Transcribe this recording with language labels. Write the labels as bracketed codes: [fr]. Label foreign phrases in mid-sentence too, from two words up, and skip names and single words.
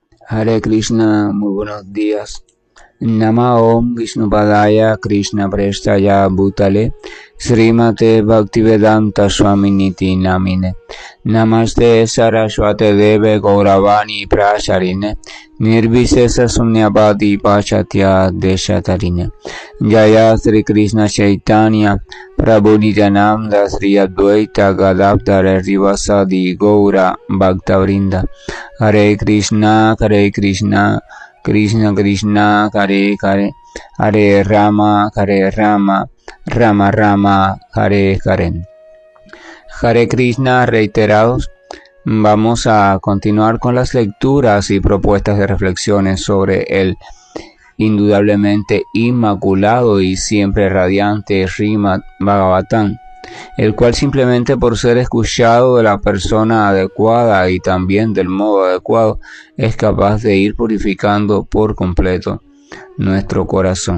[sa] Hare Krishna, [es] muy buenos días. [sa] Nama Om Vishnupadaya Krishna Prestaya Bhutale Srimate Bhaktivedanta Swaminiti Namine Namaste Saraswate Deve Gauravani Prasharine Nirvisesa Sunyabadi Pachatya Deshatarine Jaya Sri Krishna Chaitanya Prabhu Nityananda Sri Advaita Gadadhara Rivasadi Gaura Bhaktavrinda Hare Krishna Krishna Krishna Hare Hare Hare Rama Rama Rama Hare Hare. Hare Krishna [es] reiterados. Vamos a continuar con las lecturas y propuestas de reflexiones sobre el indudablemente inmaculado y siempre radiante Srimad Bhagavatam, el cual simplemente por ser escuchado de la persona adecuada y también del modo adecuado es capaz de ir purificando por completo nuestro corazón.